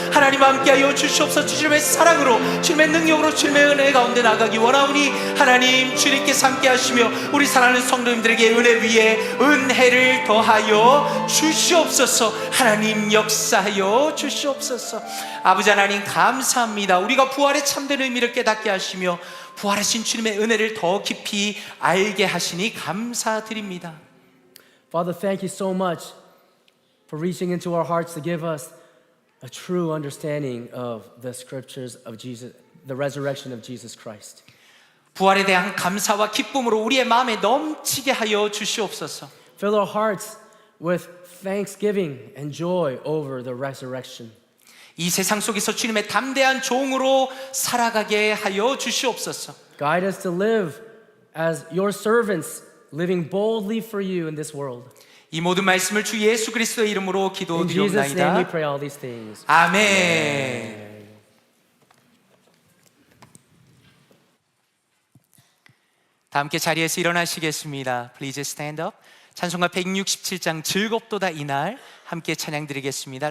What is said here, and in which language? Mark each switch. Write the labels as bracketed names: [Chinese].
[Korean] 하나님 함께하여 주시옵소서. 주님의 사랑으로 주님의 능력으로 주님의 은혜 가운데 나가기 원하오니 하나님 주님께서 함께하시며 우리 사랑하는 성도님들에게 은혜 위에 은혜를 더하여 주시옵소서. 하나님 역사하여 주시옵소서. 아버지 하나님 감사합니다. 우리가 부활의 참된 의미를 깨닫게 하시며 부활하신 주님의 은혜를 더 깊이 알게 하시니 감사드립니다. [English] Father, thank you so much for reaching into our hearts to give us a true understanding of the scriptures of Jesus, the resurrection of Jesus Christ. [Korean] 부활에 대한 감사와 기쁨으로 우리의 마음에 넘치게 하여 주시옵소서. [English] Fill our hearts with thanksgiving and joy over the resurrection. [Korean] 이 세상 속에서 주님의 담대한 종으로 살아가게 하여 주시옵소서. [English] Guide us to live as your servants, living boldly for you in this world. [Korean] 이 모든 말씀을 주 예수 그리스도의 이름으로 [English] In Jesus' name we [Korean] 기도드리옵나이다. [English] pray all these things. [Korean] 아멘. 다 함께 자리에서 일어나시겠습니다. [English] Please stand up. [Korean] 찬송가 167장 즐겁도다 이날 함께 찬양 드리겠습니다.